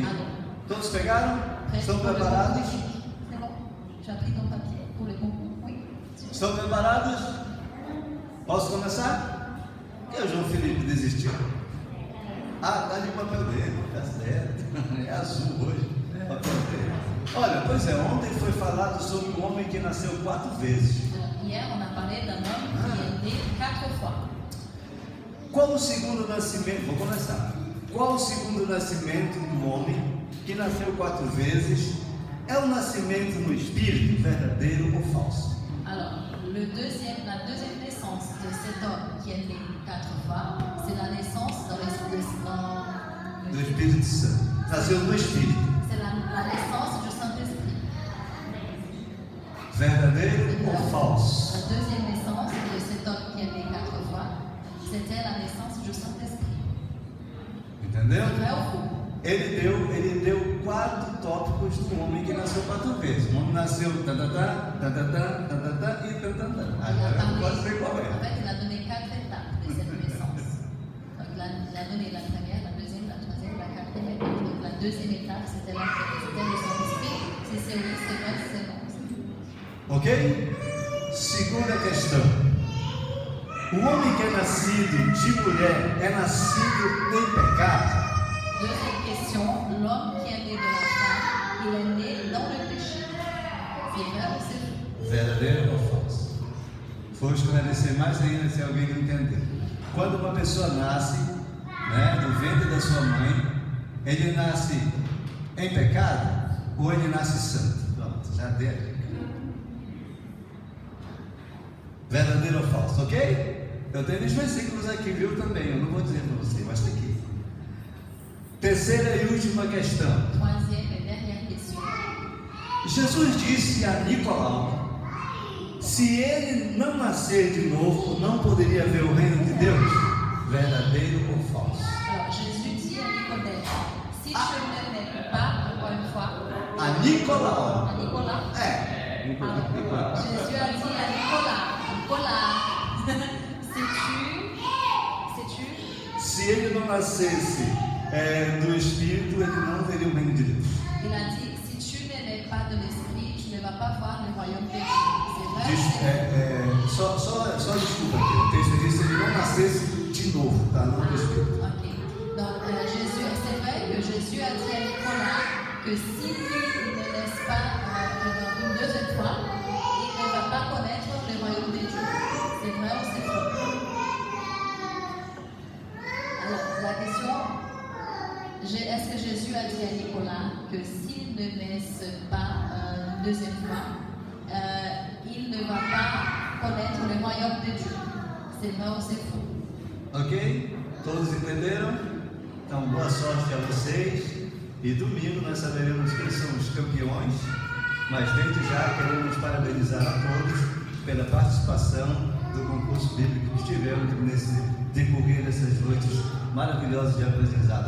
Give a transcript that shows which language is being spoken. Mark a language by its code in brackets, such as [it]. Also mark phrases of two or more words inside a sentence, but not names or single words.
[pt] Todos pegaram? Estão preparados? Estão preparados? Posso começar? E o João Felipe desistiu? Tá ali o papel dele, tá certo. É azul hoje, o papel dele. Olha, pois é, ontem foi falado sobre um homem que nasceu 4 vezes. Hier, on a parlé d'un homme qui est né 4 fois. Qual o segundo nascimento? Vou começar. Qual o segundo nascimento do homem que nasceu 4 vezes? É o nascimento no espírito, verdadeiro ou falso? [fr] Alors, la deuxième naissance de cet homme qui est né 4 fois, c'est la naissance dans [pt] do Espírito Santo. Nasceu no Espírito. [fr] C'est la naissance du Saint-Esprit. [pt] Verdadeiro ou falso? [fr] La deuxième naissance de cet homme qui est né 4 fois, c'était la naissance du Saint-Esprit. [pt] Entendeu? [fr] Vrai ou faux? [pt] Ele deu 4 tópicos do homem que nasceu 4 vezes. O homem nasceu e agora eu não posso ver qual é. [fr] En fait, il a donné 4 étapes de cette naissance. Donc, il a donné la première, la deuxième, la troisième, la quatrième étape. Donc, la deuxième étape, c'était le Saint-Esprit. Si c'est oui, c'est vrai, si c'est non. [pt] Ok? Segunda questão. O homem que é nascido de mulher é nascido em pecado? [fr] Deuxième question, l'homme qui est né de la femme, il est né dans le péché. C'est vrai ou c'est faux? [pt] Verdadeiro ou falso? Vou esclarecer mais ainda se alguém não entendeu. Quando uma pessoa nasce, do ventre da sua mãe, ele nasce em pecado ou ele nasce santo? Pronto, já deu. Verdadeiro ou falso, ok? Eu tenho os versículos aqui, viu, também, eu não vou dizer para você, mas está aqui. Terceira e última questão. [fr] Troisième et dernière question. [pt] Jesus disse a Nicolau: se ele não nascer de novo, não poderia ver o reino de Deus? Verdadeiro ou falso? [fr] Alors, Jésus dit à Nicodème, si tu ne nais pas encore une fois, [pt] A Nicolau. [fr] à Nicolas, Jésus a dit à Nicolas, sais-tu, [pt] se ele não nascesse do Espírito, ele não veria o reino de Deus. [fr] Il a dit, si tu ne nais pas de l'esprit, tu ne vas pas voir le royaume de Dieu. C'est vrai? [pt] Só desculpa aqui, o texto diz que ele não nascesse de novo, tá? Não do Espírito. Ok. [fr] Donc, c'est vrai que Jésus a dit à Nicolas que si lui ne naisse pas une deuxième fois, il ne va pas connaître le royaume de Dieu. C'est vrai ou c'est faux? Alors, la question, est-ce que Jésus a dit à Nicolas que s'il ne naisse pas une deuxième fois, il ne va pas connaître le royaume de Dieu? C'est vrai ou c'est faux? [pt] Ok? Todos entenderam? Então, boa sorte a vocês. E domingo nós saberemos quem são os campeões. Mas desde já queremos parabenizar a todos pela participação do concurso bíblico que tivemos nesse decorrer dessas noites maravilhosas de aprendizado.